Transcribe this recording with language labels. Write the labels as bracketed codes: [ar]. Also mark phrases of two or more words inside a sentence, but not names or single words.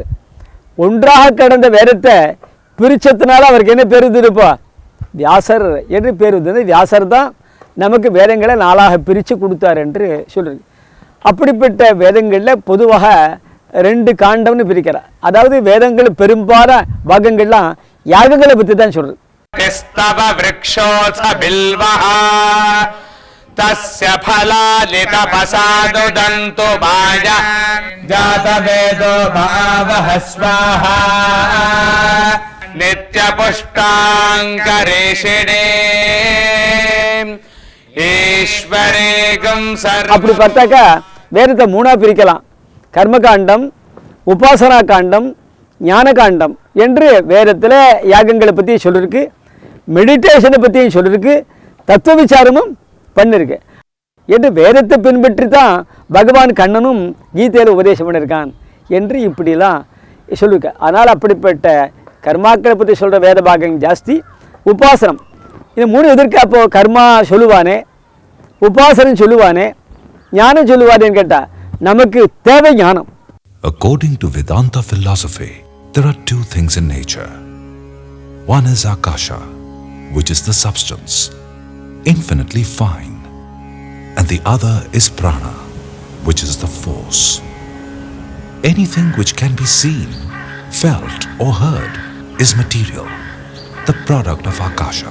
[ta] ஒன்றாக கடந்த வேதத்தை பிரிச்சதுனால அவருக்கு என்ன பேர் இருந்துருப்பா? வியாசர் என்று பேர் இருந்தது. வியாசர் தான் நமக்கு வேதங்களை நாளாக பிரித்து கொடுத்தார் என்று சொல்கிறது. அப்படிப்பட்ட வேதங்களில் பொதுவாக 2 காண்டம்னு பிரிக்கிறார். அதாவது வேதங்கள் பெரும்பாலான பாகங்கள்லாம் யாகங்களை பற்றி தான் சொல்கிறது. [sa] तस्य फलानि तपसानुदन्तु माया जातवेदो भावः स्वाहा नित्यपुष्टाङ्करेषिणे [ta] ஈஸ்வரேகம் சர்வ. அப்படி பார்த்தாக்கா வேதத்தை 3ஆக பிரிக்கலாம். கர்மகாண்டம், உபாசனா காண்டம், ஞான காண்டம் என்று வேதத்தில் யாகங்களை பற்றி சொல்லியிருக்கு. மெடிடேஷனை பற்றியும் சொல்லியிருக்கு, தத்துவ விசாரமும் பண்ணிருக்கு என்று வேதத்தை பின்பற்றி தான் பகவான் கண்ணனும் கீதையில் உபதேசம் பண்ணியிருக்கான் என்று இப்படிலாம் சொல்லியிருக்க. அதனால் அப்படிப்பட்ட கர்மாக்களை பற்றி சொல்கிற வேத பாகம் ஜாஸ்தி. உபாசனம் இது 3 எதிர்க்க. அப்போது கர்மா சொல்லுவானே, உபாசனம் சொல்லுவானே, ஞானம் சொல்லுவானேன்னு கேட்டால் நமக்கு தேவை ஞானம். [en] According to Vedanta philosophy, there are 2 things in nature. One is Akasha, which is the substance, infinitely fine, and the other is Prana, which is the force. Anything which can be seen, felt or heard is material, the product of Akasha.